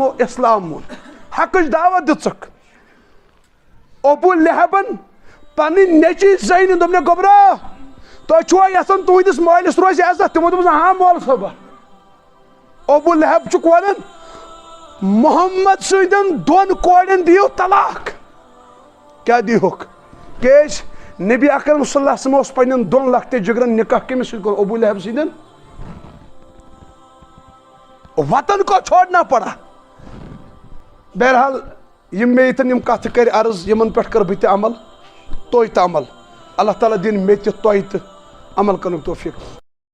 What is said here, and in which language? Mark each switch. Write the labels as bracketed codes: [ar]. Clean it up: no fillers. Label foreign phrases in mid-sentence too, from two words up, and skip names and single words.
[ks] وسلمو اسلام ووٚن حقٕچ دعوت دِژٕکھ ابو لہبن پنٕنۍ نیٚچی زینہِ دوٚپنکھ گوٚبرا تُہۍ چھُوا یژھان تُہنٛدِس مٲلِس روزِ عزت تِمو دوٚپُس ہاں مول صٲبا ابو لہب چھُکھ ونان محمد سٕنٛدٮ۪ن دۄن کورٮ۪ن دِیِو طلاق کیاہ دیٖہُکھ کیازِ نبی اکرم [ar] صلی اللہ علیہ وسلم [ks] اوس پننٮ۪ن دۄن لۄکٹٮ۪ن جگرن نکاح کٔمِس سۭتۍ کوٚر ابو لہب سٕنٛدٮ۪ن [ur] وطن کو چھوڑنا پڑا بہرحال [ks] یم مےٚ ییٚتٮ۪ن یِم کتھٕ کرِ عرض یِمن پٮ۪ٹھ کر بہٕ تہِ عمل تُہۍ تہِ عمل اللہ تعالیٰ دِنۍ مےٚ تہِ تۄہہِ تہِ عمل کرنُک توفیٖق